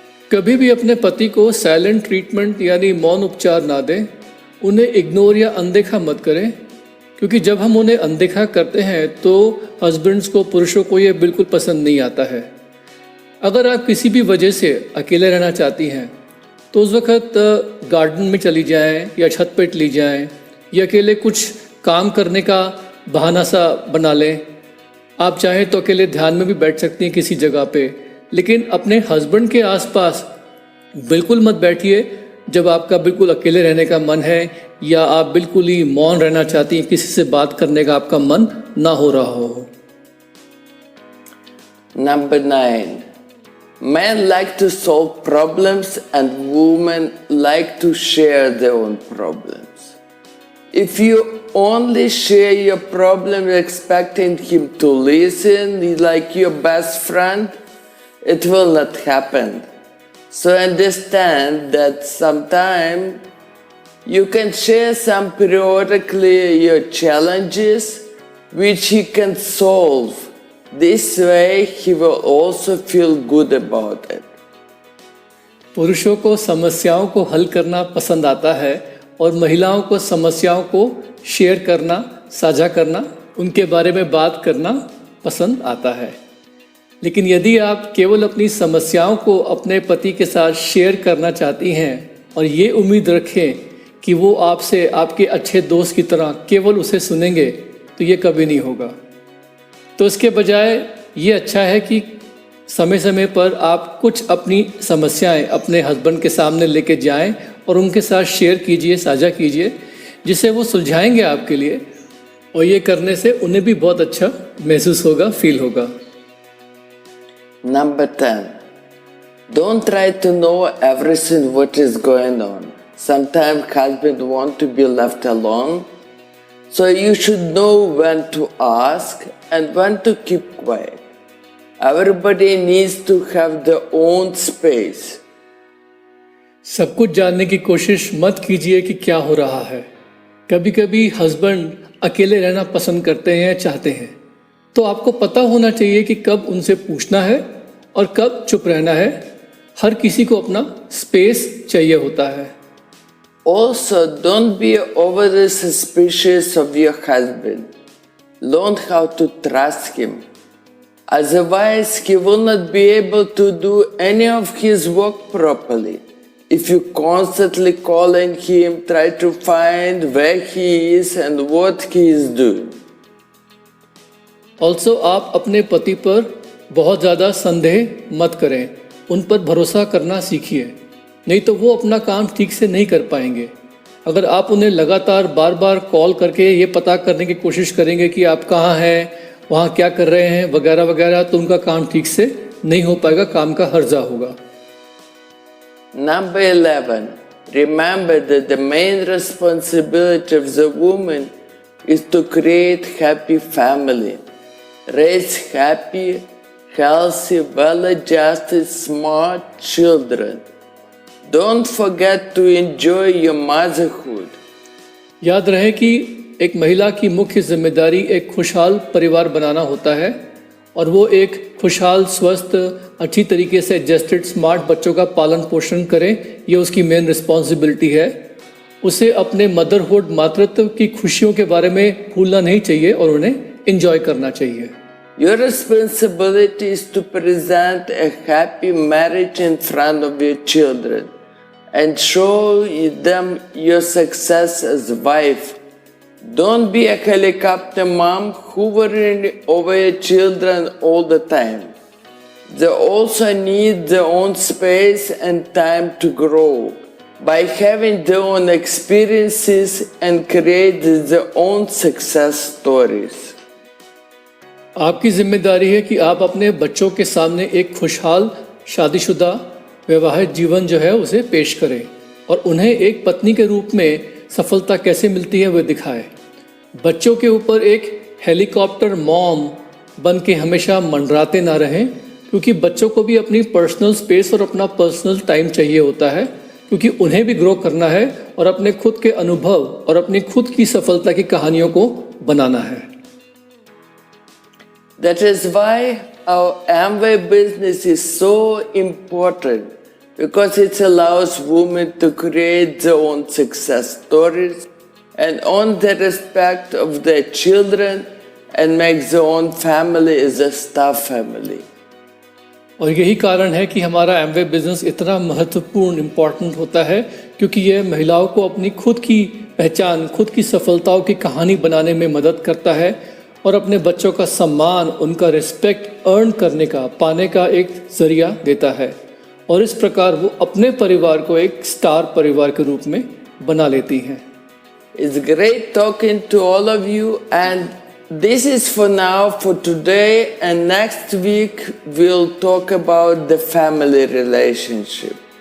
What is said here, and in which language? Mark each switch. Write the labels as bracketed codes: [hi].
[hi] कभी भी अपने पति को [en] silent treatment [hi] यानी मौन उपचार ना दें, उन्हें इग्नोर या अनदेखा मत करें, क्योंकि जब हम उन्हें अनदेखा करते हैं तो हस्बैंड्स को, पुरुषों को ये बिल्कुल पसंद नहीं आता है। अगर आप किसी भी वजह से अकेले रहना चाहती हैं तो उस वक़्त गार्डन में चली जाएं या छत पे चली जाएं या अकेले कुछ काम करने का बहाना सा बना लें। आप चाहें तो अकेले ध्यान में भी बैठ सकती हैं किसी जगह पे, लेकिन अपने हस्बैंड के आसपास बिल्कुल मत बैठिए जब आपका बिल्कुल अकेले रहने का मन है या आप बिल्कुल ही मौन रहना चाहती हैं, किसी से बात करने का आपका मन ना हो रहा हो। [en] Number 9, men like to solve problems and women like to share their own problems. If you only share your problem expecting him to listen like your best friend, it will not happen. So understand that sometimes you can share some periodically your challenges which he can solve. This way he will also feel good about it. [hi] पुरुषों को समस्याओं को हल करना पसंद आता है और महिलाओं को समस्याओं को शेयर करना, साझा करना, उनके बारे में बात करना पसंद आता है। लेकिन यदि आप केवल अपनी समस्याओं को अपने पति के साथ शेयर करना चाहती हैं और ये उम्मीद रखें कि वो आपसे आपके अच्छे दोस्त की तरह केवल उसे सुनेंगे, तो ये कभी नहीं होगा। तो इसके बजाय ये अच्छा है कि समय समय पर आप कुछ अपनी समस्याएं अपने हस्बैंड के सामने लेके जाएं और उनके साथ शेयर कीजिए, साझा कीजिए, जिससे वो सुलझाएंगे आपके लिए, और ये करने से उन्हें भी बहुत अच्छा महसूस होगा, फील होगा। [en] Number 10, don't try to know everything what is going on. Sometimes husband want to be left alone, so you should know when to ask and when to keep quiet. Everybody needs to have their own space. [hi] सब कुछ जानने की कोशिश मत कीजिए कि क्या हो रहा है। कभी कभी हस्बैंड अकेले रहना पसंद करते हैं या चाहते हैं, तो आपको पता होना चाहिए कि कब उनसे पूछना है और कब चुप रहना है। हर किसी को अपना स्पेस चाहिए होता है। [en] Also, don't be overly suspicious of your husband. Learn how to trust him. Otherwise, he will not be able to do any of his work properly. If you constantly calling him, try to find where he is and what he is doing. [hi] Also, आप अपने पति पर बहुत ज़्यादा संदेह मत करें, उन पर भरोसा करना सीखिए, नहीं तो वो अपना काम ठीक से नहीं कर पाएंगे। अगर आप उन्हें लगातार बार बार कॉल करके ये पता करने की कोशिश करेंगे कि आप कहाँ हैं, वहाँ क्या कर रहे हैं, वगैरह वगैरह, तो उनका काम ठीक से नहीं हो पाएगा, काम का हर्जा होगा। [en] Number 11, remember that the main responsibility of the woman is to create happy family, raise happy, healthy, well-adjusted, smart children. Don't forget to enjoy your motherhood. [hi] याद रहे कि एक महिला की मुख्य जिम्मेदारी एक खुशहाल परिवार बनाना होता है, और वो एक खुशहाल, स्वस्थ, अच्छी तरीके से एडजस्टेड, स्मार्ट बच्चों का पालन पोषण करे। ये उसकी [en] main responsibility [hi] है। उसे अपने मदरहुड, मातृत्व की खुशियों के बारे में भूलना नहीं चाहिए और उन्हें एंजॉय करना चाहिए। [en] Your responsibility is to present a happy marriage in front of your children and show them your success as a wife. Don't be a helicopter mom hovering over your children all the time. They also need their own space and time to grow by having their own experiences and create their own success stories. [hi] आपकी जिम्मेदारी है कि आप अपने बच्चों के सामने एक खुशहाल शादीशुदा वैवाहिक जीवन जो है उसे पेश करें और उन्हें एक पत्नी के रूप में सफलता कैसे मिलती है वह दिखाएं। बच्चों के ऊपर एक [en] helicopter mom [hi] बन के हमेशा मंडराते ना रहें, क्योंकि बच्चों को भी अपनी [en] personal space [hi] और अपना [en] personal time [hi] चाहिए होता है, क्योंकि उन्हें भी ग्रो करना है और अपने खुद के अनुभव और अपनी खुद की सफलता की कहानियों को बनाना है। [en] That is why our Amway business is so important, because it allows women to create their own success stories and earn the respect of their children and make their own family as a star family. [hi] और यही कारण है कि हमारा Amway business इतना महत्वपूर्ण important होता है, क्योंकि यह महिलाओं को अपनी खुद की पहचान, खुद की सफलताओं की कहानी बनाने में मदद करता है और अपने बच्चों का सम्मान, उनका [en] respect earn [hi] करने का, पाने का एक जरिया देता है और इस प्रकार वो अपने परिवार को एक स्टार परिवार के रूप में बना लेती हैं। [en] It's great talking to all of you, and this is for now, for today, and next week we'll talk about the family relationship.